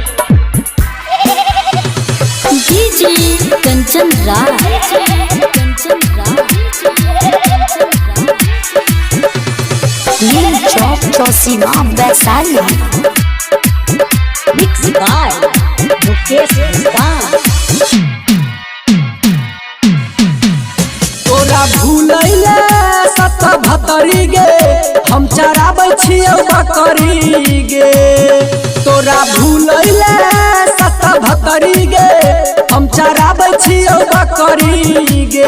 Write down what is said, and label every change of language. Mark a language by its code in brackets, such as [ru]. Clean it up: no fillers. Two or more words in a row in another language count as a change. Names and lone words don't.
[mai] जी कंचन राज, नीम चौक चौसीमा वैशाली। [en] Mix by मुकेश मुस्तान। [mai] तोरा भूलैले सत भतरी गे, हम चराबै छियौ बकरी गे। तोरा भूलैले सत भतरी गे, हम चराबै छियौ बकरी गे।